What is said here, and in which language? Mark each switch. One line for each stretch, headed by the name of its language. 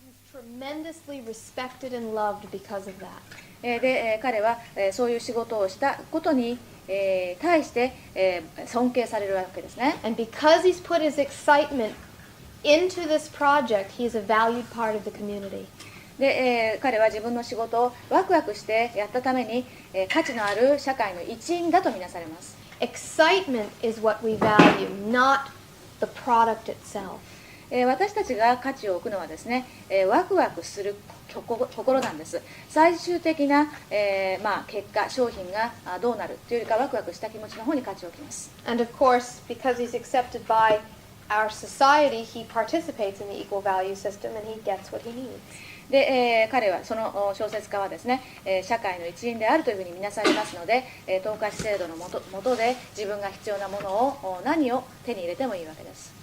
English: tremendously respected and loved because of that.
Japanese: で、彼はそういう仕事をしたことに対して尊敬されるわけですね。
English: And because he's put his excitement into this project, he is a valued part of the community.
Japanese: で、彼は自分の仕事をワクワクしてやったために、価値のある社会の一員だとみなされます。
English: Excitement is what we value, not the product itself.
Japanese: 私たちが価値を置くのはですね、ワクワクする心なんです。最終的な、結果、商品がどうなるというよりかワクワクした気持ちの方に価値を置きます。
English: And of course, because he's accepted by our society, he participates in the equal value system and he gets what he needs.
Japanese: で、彼はその小説家はですね、社会の一員であるというふうに見なされますので、等価支制度のもとで自分が必要なものを何を手に入れてもいいわけです。